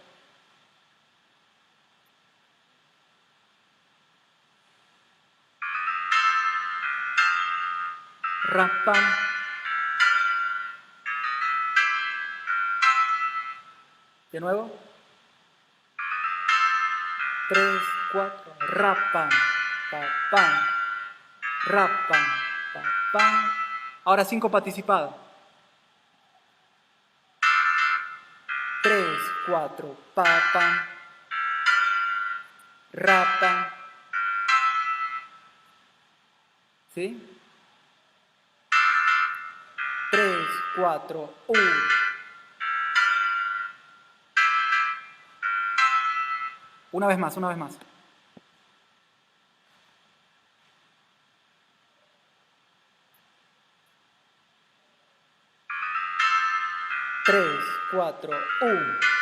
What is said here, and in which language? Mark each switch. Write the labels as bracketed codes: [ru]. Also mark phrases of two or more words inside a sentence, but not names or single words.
[es] Rapam. De nuevo. 3, 4. Rapam. Papam. Rapam. Papam. Ahora síncopa anticipada. 3, 4. Papam. Rapam. ¿Sí? 3, 4, 1. Una vez más, una vez más. Tres, cuatro, un.